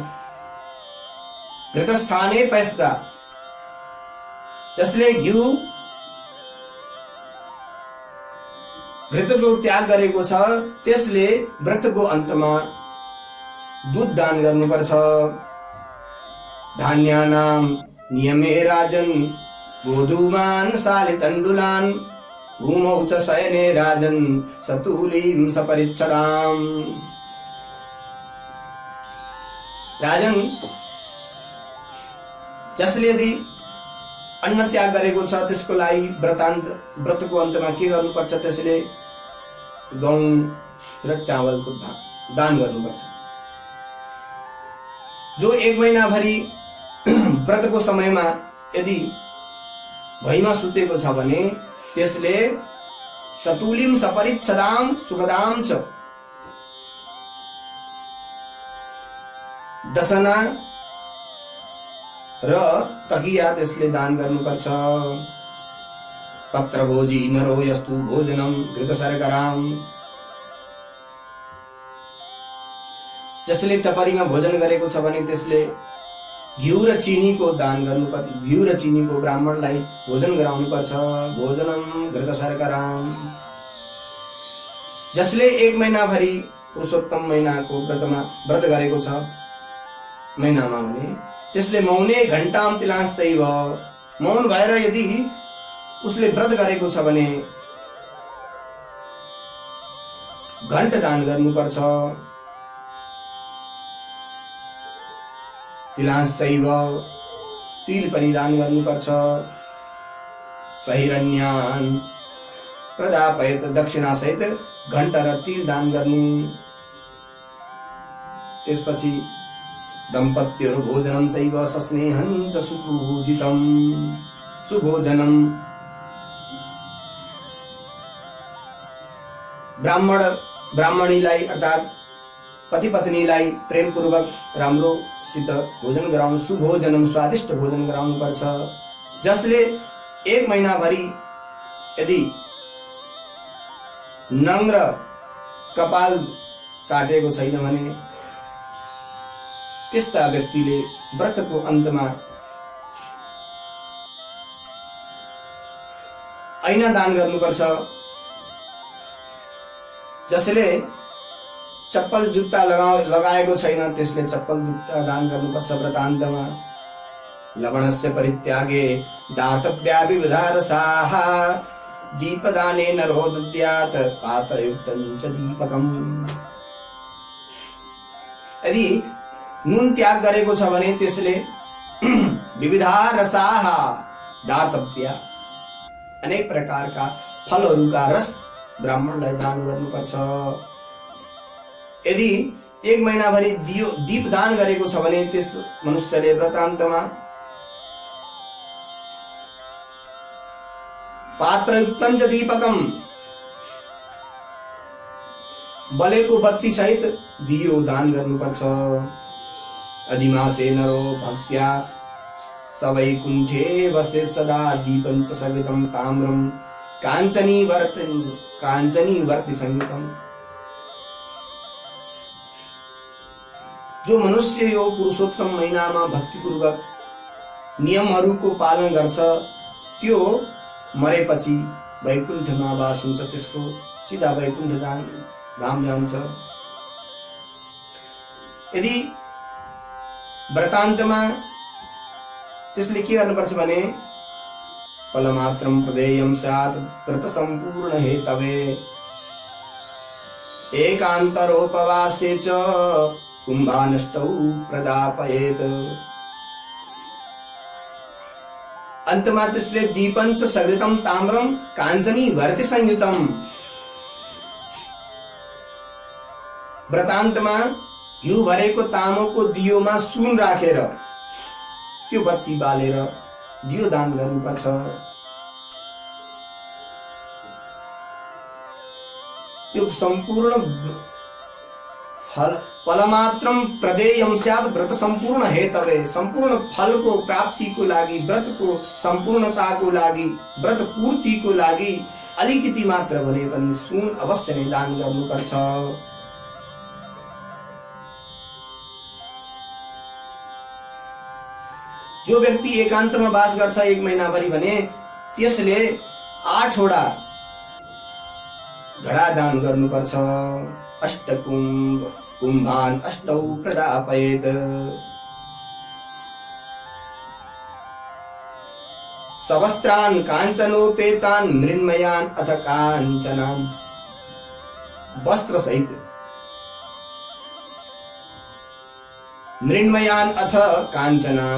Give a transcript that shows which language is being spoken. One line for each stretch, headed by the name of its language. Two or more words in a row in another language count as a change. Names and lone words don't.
Sanskrit: घृतस्थाने पैस्ता,
Nepali: जसले घिउ घृतको त्याग गरेको छ त्यसले व्रतको अन्तमा दूध दान गर्नुपर्छ।
Sanskrit: धान्यानाम नियमे राजन गोधूमान शालितण्डुलान भूमौ च शयने राजन सतुलीं सपरिच्छदाम। राजन,
Nepali: जसले यदि अन्न त्याग गरेको छ त्यसको लागि व्रतको अन्तमा के गर्नुपर्छ? त्यसले गहुँ र चावलको दान गर्नुपर्छ। जो 1 महिनाभरि व्रतको समयमा यदि भैमा सुतेको छ भने त्यसले
Sanskrit: सतुलिम सपरिच्छदाम सुखदाम च दशना
Nepali: र तकिया त्यसले दान गर्नुपर्छ।
Sanskrit: पत्र भोजी नरो यस्तु भोजनम घृत शर्कराम।
Nepali: जसले टपरीमा भोजन गरेको छ भने त्यसले घिउ र चिनीको दान गर्नुपर्छ। घिउ र चिनीको ब्राह्मणलाई भोजन गराउनुपर्छ।
Sanskrit: भोजनम घृत शर्कराम।
Nepali: जसले 1 महिनाभरि पुरुषोत्तम महिनाको व्रत गरेको छ महिनामा भने त्यसले
Sanskrit: मौने घण्टाम तिलांशैव।
Nepali: मौन भएर यदि उसले व्रत गरेको छ भने घण्ट दान गर्नुपर्छ। तिलांशैव, तिल पनि दान गर्नुपर्छ।
Sanskrit: सहिरण्यान प्रदापयत,
Nepali: दक्षिणा सहित घण्ट र तिल दान गर्नु। त्यसपछि दम्पत्यहरु
Sanskrit: भोजनम चैव सस्नेहं च सुपूजितम।
Nepali: सुभोजनम, ब्राह्मणीलाई अर्थात पति पत्नीलाई प्रेम पूर्वक राम्रोसित भोजन गराउनु। सुभोजनम, स्वादिष्ट भोजन गराउनु पर्छ। जसले 1 महिनाभरि यदि नङ र कपाल काटेको छैन भने त्यस्ता व्यक्तिले व्रतको अन्तमा ऐना दान गर्नुपर्छ। जसले चप्पल जुत्ता लगाएको छैन त्यसले चप्पल जुत्ता दान गर्नुपर्छ व्रतान्तमा।
Sanskrit: लवणस्य परित्यागे दातव्या विविधा रसाः दीपदाने नरो दद्यात् पात्रयुक्तं च दीपकम्।
Nepali: यदि नुन त्याग गरेको छ भने त्यसले
Sanskrit: विविधा रसाः दातव्या,
Nepali: अनेक प्रकारका फलहरूका रस ब्राह्मणलाई दान गर्नुपर्छ। यदि 1 महिनाभरि दीप दान गरेको छ भने त्यस मनुष्यले व्रतान्तमा
Sanskrit: पात्रयुक्तं च दीपकम,
Nepali: बलेको बत्ती सहित दियो दान गर्नुपर्छ।
Sanskrit: अधिमासे नरो भक्त्या सवैकुण्ठे वसे सदा दीपं च सवितं ताम्रं काञ्चनी वर्ति संगीतम।
Nepali: जो मनुष्य यो पुरुषोत्तम महिनामा भक्तिपूर्वक नियमहरूको पालन गर्छ त्यो मरेपछि वैकुण्ठमा वास हुन्छ। त्यसको सीधा वैकुण्ठ धाम जान्छ। यदि व्रतान्तमा त्यसले के गर्नुपर्छ भने
Sanskrit: फलमात्रं प्रदेयं स्यात् व्रत सम्पूर्ण हेतवे एकान्तरोपवासे च कुम्भानष्टौ प्रदापयेत्।
Nepali: अन्तमा त्यसले
Sanskrit: दीपं च सघृतं ताम्रं काञ्चनी वर्ति संयुतम।
Nepali: व्रतान्तमा घिउ भरेको तामाको दियोमा सुन राखेर त्यो बत्ती बालेर दियो दान गर्नुपर्छ।
Sanskrit: यो सम्पूर्ण फलमात्रम प्रदेयम स्यात् व्रत सम्पूर्ण हेतवे,
Nepali: सम्पूर्ण फलको प्राप्तिको लागि, व्रतको सम्पूर्णताको लागि, व्रत पूर्तिको लागि अलिकति मात्र भने पनि सुन अवश्य नै दान गर्नुपर्छ। जो व्यक्ति एकान्तमा वास गर्छ 1 महिनाभरि भने त्यसले 8 वटा घडा दान गर्नुपर्छ।
Sanskrit: अष्टकुम्भ कुम्भान अष्टौ प्रदापयेत्। सवस्त्रान् काञ्चनोपेतान् मृण्मयान् अथ काञ्चनान्। वस्त्र सहित मृण्मयान् अथ काञ्चनान्।